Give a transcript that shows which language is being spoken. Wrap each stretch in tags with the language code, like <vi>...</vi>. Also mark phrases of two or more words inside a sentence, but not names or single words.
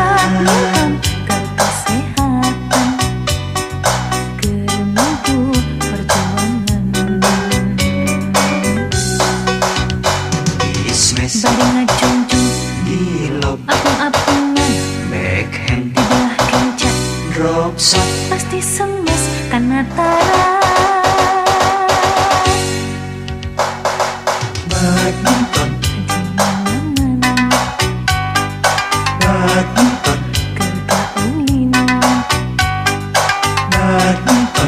<su>Badminton keur kesehatan, keur mampu perjuangan. Dismes Bari ngajunjung di lob, apung-apungan, backhand, di belah kenca</su> <en>drop shot,</en> <su>pasti semes kana tara. badminton, Di mana-mana badminton, keur kaulinan, badminton,</su>